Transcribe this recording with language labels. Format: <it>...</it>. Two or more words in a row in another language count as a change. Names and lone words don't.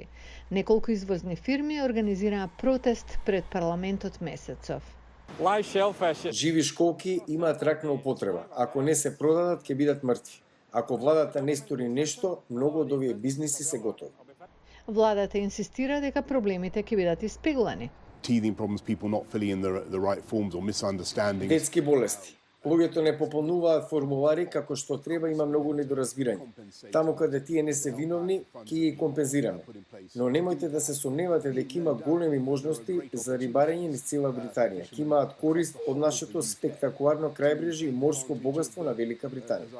<mk>Неколку извозни фирми организираа протест пред парламентот месецов. Живи школки имаат ракна употреба. Ако не се продадат, ќе бидат мртви. Ако владата не стори нешто, многу од овие бизниси се готови. Владата инсистира дека проблемите ќе бидат испеглани.</mk> <en>Teething problems, people not filling in the right forms or misunderstandings.</en> <mk>Детски болести. Луѓето не попълнуваат формулари како што треба, има многу недоразбирање. Таму каде тие не се виновни, ќе ги компензираме. Но немојте да се сомневате дека има големи можности за рибарење низ цела Британија. Ќе имаат корист од нашето спектакуларно крајбрежје и морско богатство на Велика Британија.</mk>